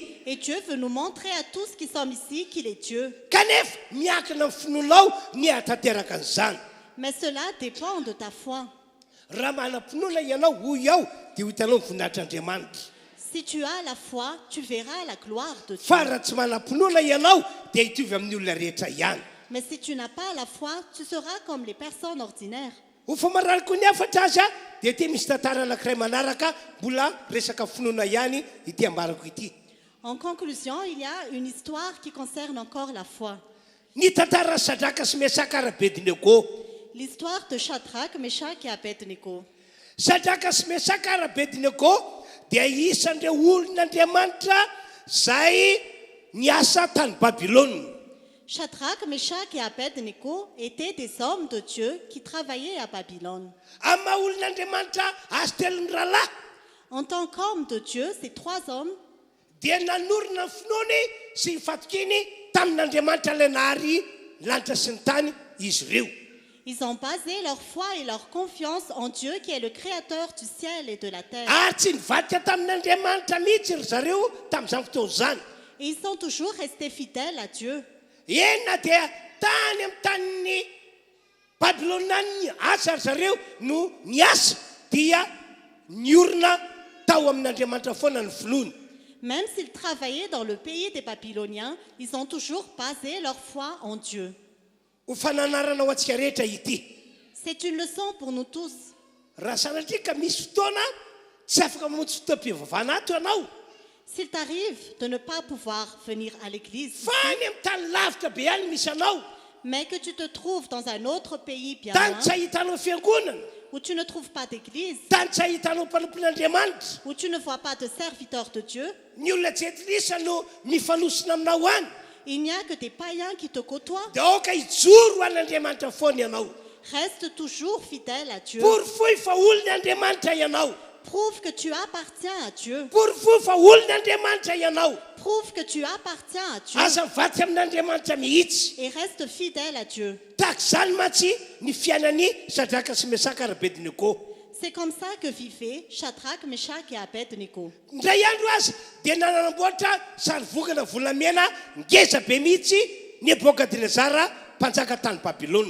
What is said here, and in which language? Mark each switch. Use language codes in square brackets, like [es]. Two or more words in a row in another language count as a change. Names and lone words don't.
[fr] Et Dieu veut nous montrer à tous qui sommes ici qu'il est Dieu. [mg] Kanefa miankina amin'ny finoanao ny hatanteraka an'izany. [fr] Mais cela dépend de ta foi. [mg] Raha manam-pinoana ianao hoy ao dia ho hitanao ny voninahitr'Andriamanitra. [fr] Si tu as la foi, tu verras la gloire de Dieu. [mg] fa raha tsy manam-pinoana ianao dia hitovy amin'ny olona rehetra ihany. [fr] Mais si tu n'as pas la foi, tu seras comme les personnes ordinaires. [mg] ho fa marariko ny afatra azy a dia ty misy tantara anankiray manaraka mbola resaka finoana ihany ity ambarako ity. [fr] En conclusion, il y a une histoire qui concerne encore la foi. [mg] Ny tantara Sadraka sy Mesaka ary Abednego. [fr] L'histoire de Shadrach, Meshach et Abednego. [mg] Sadraka sy Mesaka ary Abednego dia isan'ireo olon'Andriamanitra zay niasa tany Babilôna. [fr] Shadrach, Meshach et Abednego étaient des hommes de Dieu qui travaillaient à Babylone. [mg] Amin'ny maha olon'Andriamanitra azy telo ny rahalahy [fr] En tant qu'hommes de Dieu, ces trois hommes [mg] dia nanorina ny finoany sy ny fatokiny tamin'Andriamanitra ilay nahary lanitra sy ny tany izy ireo. [fr] ils ont basé leur foi et leur confiance en Dieu qui est le créateur du ciel et de la terre. [mg] Ary tsy nivadika tamin'Andriamanitra mihitsy ry zareo tamin'izany fotoana izany. [fr] Et ils sont toujours restés fidèles à Dieu. [mg] Ena dia tany amin'ny tanin'ny Babilôna ny asa ry zareo no niasa dia niorina tao amin'Andriamanitra foana ny finoany. [fr] Même s'ils travaillaient dans le pays des Babyloniens, ils ont toujours basé leur foi en Dieu. [mg] Ho fananarana ho antsika rehetra ity. [fr] C'est une leçon pour nous tous. [mg] Raha sanatria ka misy fotoana tsy afaka mamontsy fotoam-pivavahana ato ianao. [fr] S'il t'arrive de ne pas pouvoir venir à l'église, [mg] Fa ny amin'ny tany lavitra be ihany misy anao. [fr] mais que tu te trouves dans un autre pays bien [mg] Tany [fr] loin, [mg] tsy ahitanao fiangonana. [fr] où tu ne trouves pas d'église, [mg] Tany tsy ahitanao mpanompon'Andriamanitra. [fr] où tu ne vois pas de serviteur de Dieu, [mg] Ny olona tsy etlisa no mifanosina aminao any. [fr] il n'y a que des païens qui te côtoient. [mg] Dia aoka hijoro ho an'Andriamanitra foana ianao. [fr] Reste toujours fidèle à Dieu. [mg] Porofoy fa olon'Andriamanitra ianao. [fr] Prouve que tu appartiens à Dieu. [mg] Porofoy fa olon'Andriamanitra ianao. [fr] Prouve que tu appartiens à Dieu. [mg] Aza mivatsy amin'Andriamanitra mihitsy. [fr] Et reste fidèle à Dieu. [mg] Tahaka izany mantsy ny fiainan'ny Sadraka sy Mesaka ary Abednego. [fr] C'est comme ça que vivaient Shadrach, Meshach et Abednego. [mg] Ndray andro azy dia nanamboatra sary vokana volamena ngeza be mihitsy Nebukadnezara mpanjaka tany Babilôna.